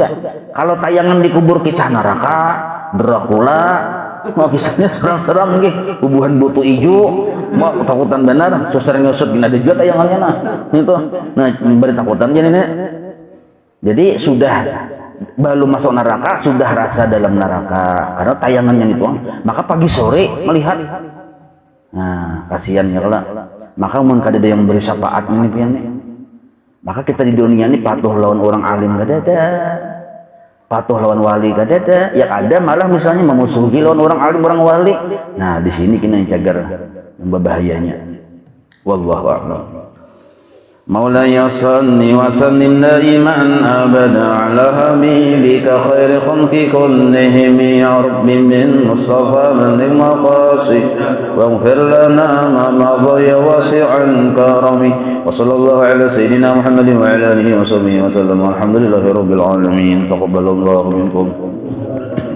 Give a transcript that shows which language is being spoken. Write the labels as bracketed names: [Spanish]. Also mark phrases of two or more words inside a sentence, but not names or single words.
[Banjar] Kalau tayangan dikubur kisah neraka, Dracula, mau kisahnya serang-serang nggih, bubuhan butuh ijo, mau takutan benar, suster ngusut ada juga tayangannya nah. Itu. Nah, beri takutan jadi nih. Jadi sudah belum masuk neraka, sudah rasa dalam neraka karena tayangannya itu. Maka pagi sore melihat. Nah, kasihannya kalau maka mun kada ada yang beri syafaat ini pian nih. Maka kita di dunia ini patuh lawan orang alim kada ada. Patuh lawan wali kada ada. Ya ada malah misalnya memusuhi lawan orang alim orang wali. Nah, di sini kita cagar yang berbahayanya. [Arabic] والله أعلم. مولاي صل وسلم دائما ابدا على حبيبك خير خلق كلهم يا رب من مصطفى من المقاصد واغفر لنا ما مضى واسع كرمي وصلى الله على سيدنا محمد وعلى اله وصحبه وسلم والحمد لله رب العالمين تقبل الله منكم.